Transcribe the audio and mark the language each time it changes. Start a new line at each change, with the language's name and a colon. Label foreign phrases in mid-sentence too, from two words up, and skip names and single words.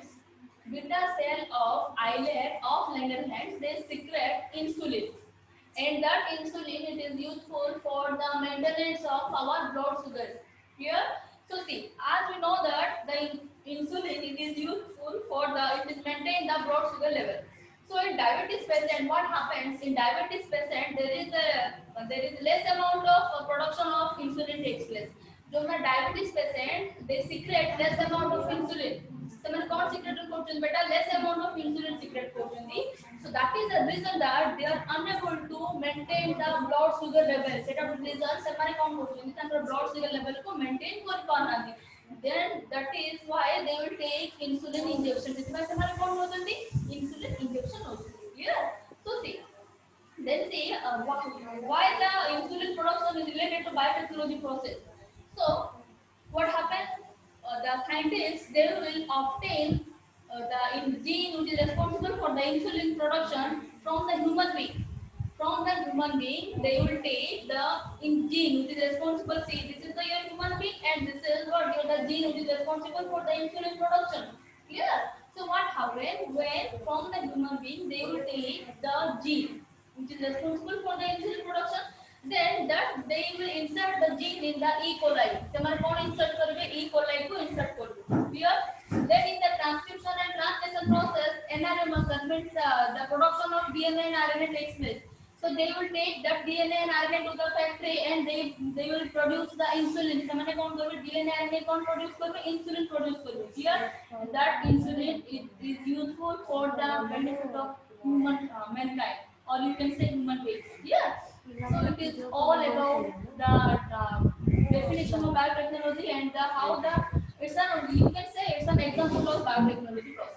English: Beta cell of islet of Langerhans they secrete insulin, and that insulin it is useful for the maintenance of our blood sugar. Here, so see, as we know that the insulin it is useful for the it is maintain the blood sugar level. So in diabetes patient, what happens in diabetes patient there is less amount of production of insulin takes place. so the diabetes patient they secrete less amount of insulin
Odia: ସେମାନେ କଣ ସିକ୍ରେଟ କରୁଛନ୍ତି ବେଟା
English: less amount of insulin secret କରୁଛନ୍ତି. So that is the reason that they are unable to maintain the blood sugar level.
Odia: ସେଟା reason ସେମାନେ କଣ କରୁଛନ୍ତି ତାଙ୍କର
English: blood sugar level
Odia: को maintain କରି ପାରୁନାହାନ୍ତି.
English: Then that is why they will take insulin injection.
Odia: ସେଥିପାଇଁ ସେମାନେ କଣ କରୁଛନ୍ତି
English: insulin injection
Odia: କରୁଛନ୍ତି. Clear?
English: So see, then see why the insulin production is related to biotechnology process. So what happens? The scientists they will obtain gene which is responsible for the insulin production from the human being. From the human being, they will take the gene which is responsible. See, this is the your human being, and this is what the gene which is responsible for the insulin production. Clear? So what happens when from the human being they will take the gene which is responsible for the insulin production? Then that they will insert the gene in the E. coli.
Odia: ସେମାନେ କଣ insert କରିବେ E. coli को insert କରିବେ.
English: Clear? Then in the transcription and translation process, NRM means the production of DNA and RNA takes place. So they will take that DNA and RNA to the factory and they will produce the insulin.
Odia: ସେମାନେ କଣ କରିବେ DNA RNA କଣ produce କରିବେ
English: insulin produce
Odia: କରିବେ. Clear?
English: That insulin is useful for the benefit of human mankind, or you can say human beings. Clear? So it is all about the definition of biotechnology and how the you can say it's an example of biotechnology process.